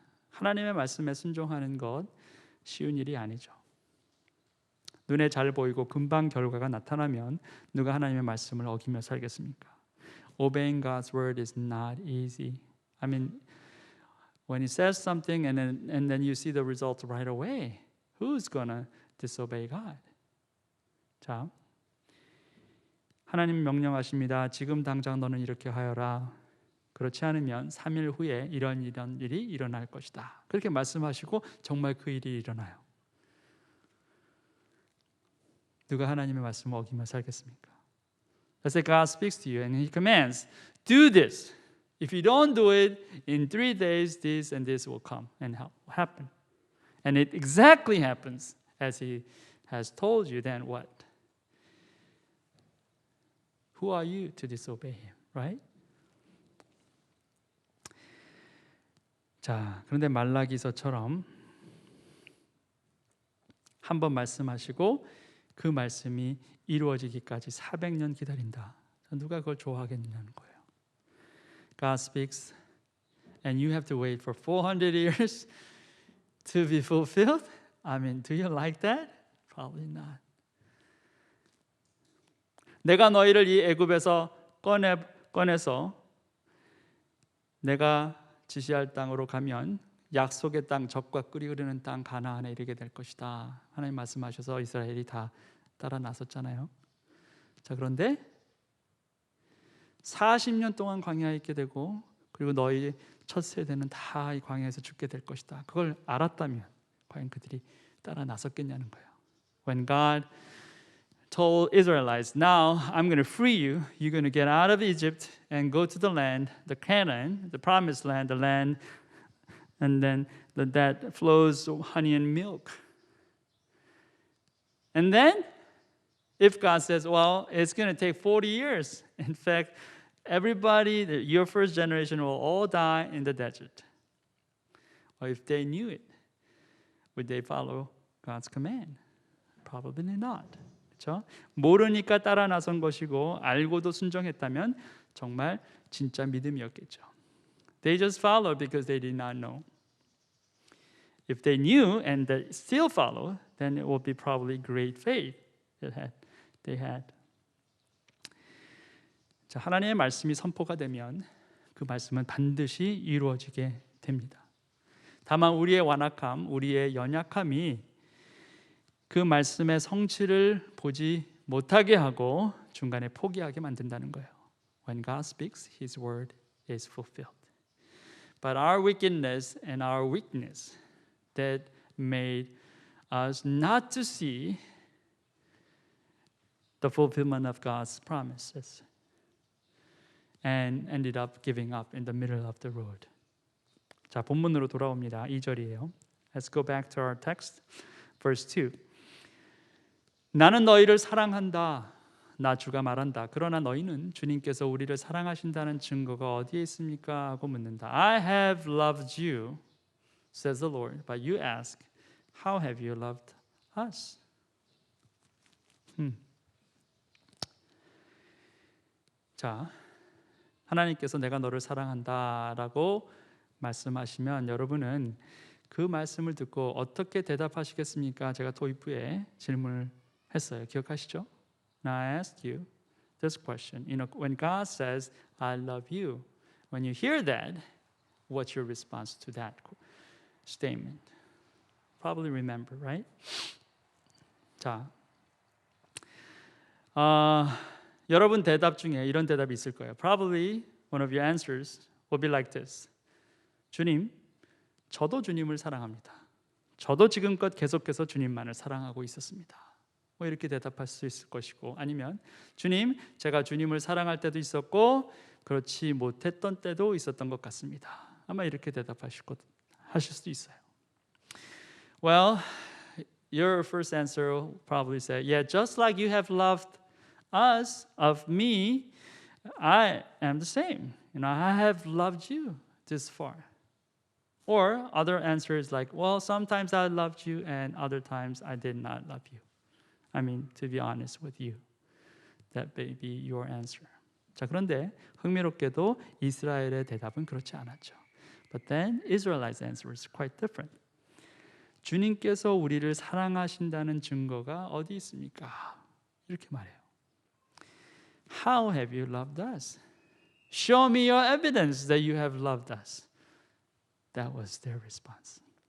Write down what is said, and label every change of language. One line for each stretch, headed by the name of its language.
Korean: 하나님의 말씀에 순종하는 것 쉬운 일이 아니죠. 눈에 잘 보이고 금방 결과가 나타나면 누가 하나님의 말씀을 어기며 살겠습니까?
English: Obeying God's word is not easy. I mean, when He says something and then you see the results right away, who's gonna disobey God?
Korean: 자, 하나님 명령하십니다. 지금 당장 너는 이렇게 하여라. 그렇지 않으면 3일 후에 이런 일이 일어날 것이다. 그렇게 말씀하시고 정말 그 일이 일어나요. 누가 하나님의 말씀을 어기며 살겠습니까?
English: Let's say God speaks to you and He commands, do this. If you don't do it, in 3 days, this and this will come and happen. And it exactly happens as He has told you, then what? Who are you to disobey Him, right?
Korean: 자, 그런데 말라기서처럼 한 번 말씀하시고 그 말씀이 이루어지기까지 400년 기다린다. 누가 그걸 좋아하겠냐는 거예요.
English: God speaks and you have to wait for 400 years to be fulfilled? I mean, do you like that? Probably not.
Korean: 내가 너희를 이 애굽에서 꺼내서 내가 지시할 땅으로 가면 약속의 땅, 젖과 꿀이 흐르는 땅 가나안에 이르게 될 것이다. 하나님 말씀하셔서 이스라엘이 다 따라 나섰잖아요. 자, 그런데 40년 동안 광야에 있게 되고 그리고 너희 첫 세대는 다 이 광야에서 죽게 될 것이다. 그걸 알았다면 과연 그들이 따라 나섰겠냐는 거예요.
English: When God told Israelites, now I'm going to free you. You're going to get out of Egypt and go to the land, the Canaan, the promised land, the land, and then that flows honey and milk. And then, if God says, well, it's going to take 40 years. In fact, everybody, your first generation will all die in the desert. Or if they knew it, would they follow God's command? Probably not.
Korean: 그렇죠? 모르니까 따라 나선 것이고 알고도 순종했다면 정말 진짜 믿음이었겠죠.
English: They just followed because they did not know. If they knew and they still follow, then it would be probably great faith they had.
Korean: 자, 하나님의 말씀이 선포가 되면 그 말씀은 반드시 이루어지게 됩니다. 다만 우리의 완악함, 우리의 연약함이 그 말씀의 성취를 보지 못하게 하고 중간에 포기하게 만든다는 거예요.
English: When God speaks, His word is fulfilled. But our wickedness and our weakness that made us not to see the fulfillment of God's promises and ended up giving up in the middle of the road.
Korean: 자, 본문으로 돌아옵니다. 2절이에요.
English: Let's go back to our text. Verse 2.
Korean: 나는 너희를 사랑한다. 나 주가 말한다. 그러나 너희는 주님께서 우리를 사랑하신다는 증거가 어디에 있습니까? 하고 묻는다.
English: I have loved you, says the Lord. But you ask, how have you loved us?
Korean: 자, 하나님께서 내가 너를 사랑한다라고 말씀하시면 여러분은 그 말씀을 듣고 어떻게 대답하시겠습니까? 제가 도입부에 질문을 했어요. 기억하시죠?
English: Now I ask you this question. When God says, I love you, when you hear that, what's your response to that statement? Probably remember, right?
Korean: 자, 여러분 대답 중에 이런 대답이 있을 거예요.
English: Probably one of your answers will be like this.
Korean: 주님, 저도 주님을 사랑합니다. 저도 지금껏 계속해서 주님만을 사랑하고 있었습니다. 뭐 이렇게 대답할 수 있을 것이고, 아니면 주님, 제가 주님을 사랑할 때도 있었고 그렇지 못했던 때도 있었던 것 같습니다. 아마 이렇게 대답하실 수도 있어요.
English: Well, your first answer will probably say, yeah, just like you have loved us, of me, I am the same. I have loved you this far. Or other answer is like, well, sometimes I loved you and other times I did not love you. I mean, to be honest with you, that may be your answer.
Korean: 자, 그런데 흥미롭게도 이스라엘의 대답은 그렇지 않았죠.
English: But then Israel's answer is quite different.
Korean: 주님께서 우리를 사랑하신다는 증거가 어디 있습니까? 이렇게 말해요.
English: How have you loved us? Show me your evidence that you have loved us. That was their response.